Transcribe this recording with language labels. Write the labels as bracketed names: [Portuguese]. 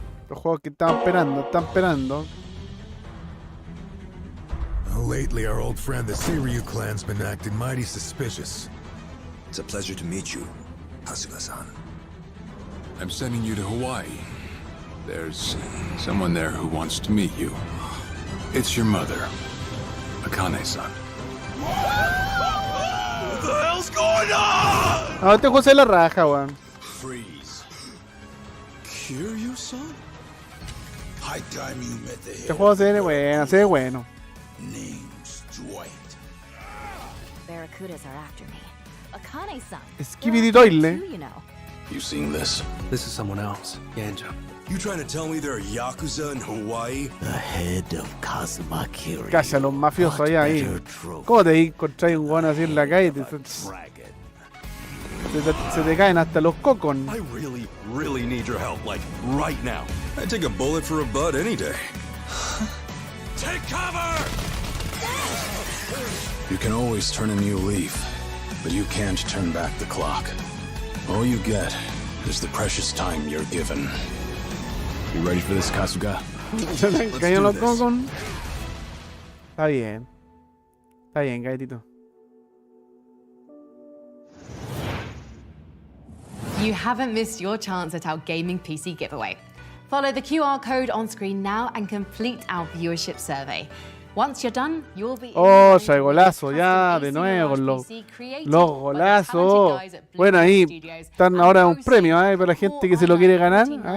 [Spanish] Los juegos que están esperando. [English] Lately, our old friend, the Seiryu clan's been acting mighty suspicious. It's a pleasure to meet you, Hasuga-san. I'm sending you to Hawaii. There's someone there who wants to meet you. It's your mother, Akane-san. What the hell's going on? [Spanish] Ah, este juego se la raja, weón. [English] Freeze. Kiryu-san? High time you met the [Spanish] Este juego se ve bueno. [English] Name's Dwight. Barracudas are after me. Akane-san. Skibidi Toile. You seen this? This is someone else, Yanja. You trying to tell me there are Yakuza in Hawaii? The head of Kazuma Kiryu. [Spanish] Calla, los mafiosos allá ahí. ¿Cómo te encontráis un weón así en la calle? Se te caen hasta los cocos. [English] I really need your help, like right now. I'd take a bullet for a bud any day. Take cover! You can always turn a new leaf, but you can't turn back the clock. All you get is the precious time you're given. You ready for this, Kasuga? [Spanish] Cállalo, Cogon. Está bien. Está bien, gatito. [English] You haven't missed your chance at our gaming PC giveaway. Follow the QR code on screen now and complete our viewership survey. Once you're done, you'll be [Spanish] Oh, ya el golazo, ya de nuevo los golazos. Bueno, ahí están ahora un premio para la gente que se lo quiere ganar.